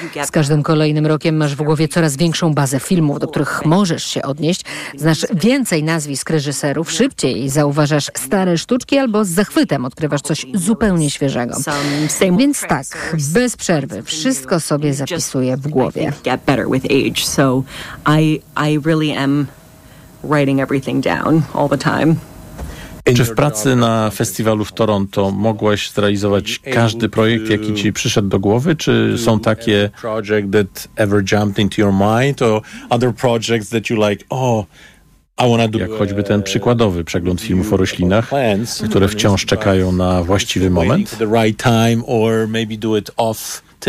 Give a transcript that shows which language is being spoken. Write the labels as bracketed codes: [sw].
[pl] Z każdym kolejnym rokiem masz w głowie coraz większą bazę filmów, do których możesz się odnieść. Znasz więcej nazwisk reżyserów, szybciej zauważasz stare sztuczki albo z zachwytem odkrywasz coś zupełnie świeżego. Więc tak, bez przerwy, wszystko sobie zapisuję w głowie. [en] With age, so I really am writing everything down all the time. [pl] Czy w pracy na festiwalu w Toronto mogłaś zrealizować każdy projekt, jaki ci przyszedł do głowy? Czy są takie [en] project that ever jumped into your mind, or other projects that you like? Oh, I wanna do. [pl] Jak choćby ten przykładowy przegląd filmów o roślinach, które wciąż czekają na właściwy moment. [en] The right time, or maybe do it off.